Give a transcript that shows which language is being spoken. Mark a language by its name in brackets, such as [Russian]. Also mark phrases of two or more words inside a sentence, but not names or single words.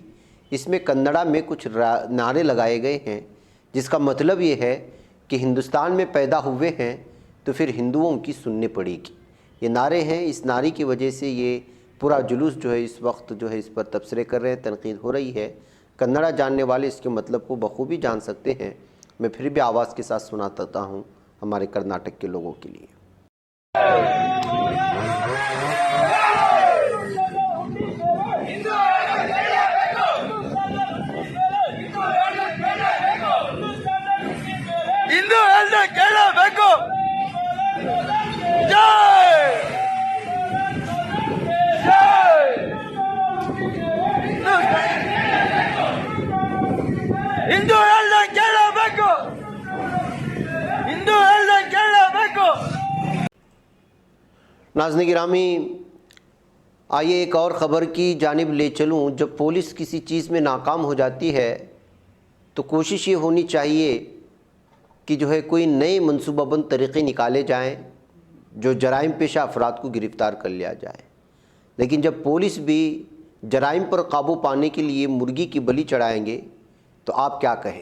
[Urdu] اس میں کنڑا میں کچھ نعرے لگائے گئے ہیں جس کا مطلب یہ ہے کہ ہندوستان میں پیدا ہوئے ہیں تو پھر ہندوؤں کی سننے پڑے گی، یہ نعرے ہیں۔ اس نعرے کی وجہ سے یہ پورا جلوس جو ہے اس وقت جو ہے اس پر تبصرے کر رہے ہیں، تنقید ہو رہی ہے۔ کنڑا جاننے والے اس کے مطلب کو بخوبی جان سکتے ہیں، میں پھر بھی آواز کے ساتھ سناتا ہوں ہمارے کرناٹک کے لوگوں کے لیے۔ [Kannada] ಹಿಂದೂ ಹೇಳ್ದೆ ಕೇಳಬೇಕು ಜೈ ಜೈ ಹಿಂದೂ ಹೇಳ್ದೆ ಕೇಳಬೇಕು ಹಿಂದೂ ಹೇಳ್ದೆ ಕೇಳಬೇಕು [Urdu] ناظرین گرامی آئیے ایک اور خبر کی جانب لے چلوں۔ جب پولیس کسی چیز میں ناکام ہو جاتی ہے تو کوشش یہ ہونی چاہیے کہ جو ہے کوئی نئے منصوبہ بند طریقے نکالے جائیں جو جرائم پیشہ افراد کو گرفتار کر لیا جائے، لیکن جب پولیس بھی جرائم پر قابو پانے کے لیے مرغی کی بلی چڑھائیں گے تو آپ کیا کہیں۔